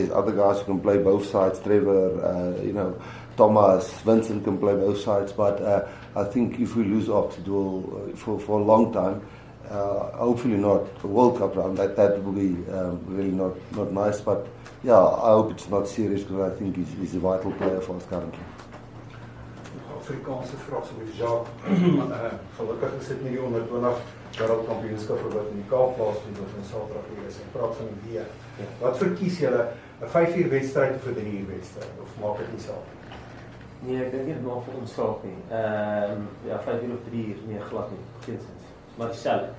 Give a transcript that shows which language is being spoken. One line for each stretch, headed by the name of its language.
English: There's other guys who can play both sides, Trevor, Thomas, Vincent can play both sides, but I think if we lose Ox, it will, for a long time, hopefully not a World Cup round, that will be really not nice, but yeah, I hope it's not serious, because I think he's a vital player for us currently.
Afrikaans: Afrikaanse vraag so met Jacques, gelukkig is dit nie die onder 20 wêreldkampioenskap wat in die Kaap plaasvind of in Saterdag is. Ek praat van die weer. Wat verkies julle? 'n 5-uur wedstryd of 'n 3-uur wedstryd of maak dit nie saak? Nee, ek dink dit maak vir ons saak nie. Ja, 5 uur of 3 uur, nee, glad nie. Geensins. Maar dieselfde.